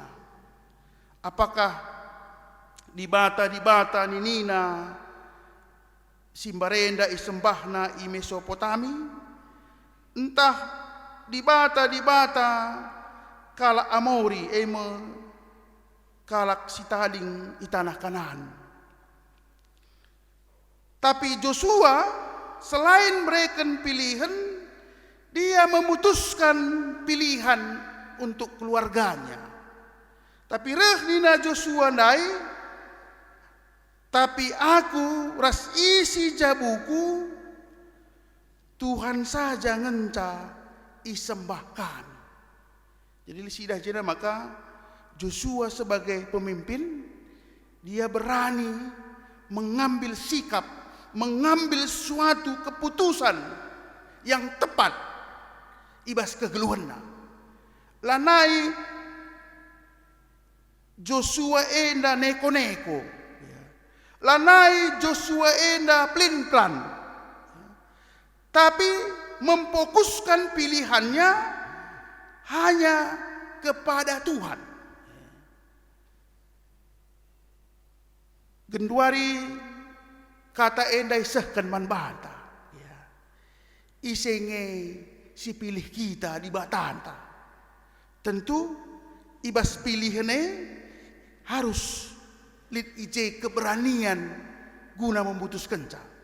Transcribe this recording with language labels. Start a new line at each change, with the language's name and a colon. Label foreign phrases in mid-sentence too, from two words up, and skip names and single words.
Batak Karo: Apakah di bata ni Nina simbarenda isembahna i Mesopotami, entah di bata kala Amori kalak sitaling itanah Kanaan.
Indonesian: Tapi Joshua selain mereka pilihan, dia memutuskan pilihan untuk keluarganya.
Batak Karo: Tapi nina Joshua nai, tapi aku ras isi jabuku Tuhan saja ngenca isembahkan.
Indonesian: Jadi
Batak Karo: sidah jena
Indonesian: maka Joshua sebagai pemimpin dia berani mengambil sikap, mengambil suatu keputusan yang tepat
Batak Karo: ibas kegeluhana. Lanai Joshua enda neko-neko. Lanai Joshua enda plin-plan.
Indonesian: Tapi memfokuskan pilihannya hanya kepada Tuhan.
Batak Karo: Genduari kata endai sehkan man bata. Isenge si pilih kita di batanta.
Indonesian: Tentu
Batak Karo: ibas pilihane
Indonesian: harus
Batak Karo: lit ije
Indonesian: keberanian guna memutuskan ca.